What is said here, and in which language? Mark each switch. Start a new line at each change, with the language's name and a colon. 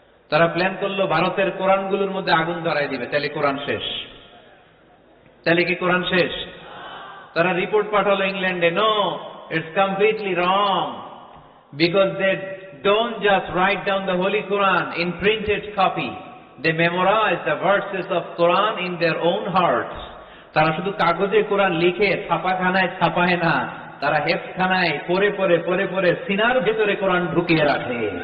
Bangla: তারা প্ল্যান করলো ভারতের কোরআনগুলোর মধ্যে আগুন ধরায় দিবে, তাহলে কোরআন শেষ। তাহলে কি কোরআন শেষ? তারা রিপোর্ট পাঠালো ইংল্যান্ডে,
English: No, it's completely wrong, because they don't just write down the Holy Quran in printed copy. They memorize the verses of Quran in their own hearts.
Bangla: তারা শুধু কাগজে কোরআন লিখে ছাপাখানায় ছাপায় না, তারা হেফখানায় পড়ে পড়ে পড়ে পড়ে সিনার ভেতরে কোরআন ঢুকিয়ে রাখে।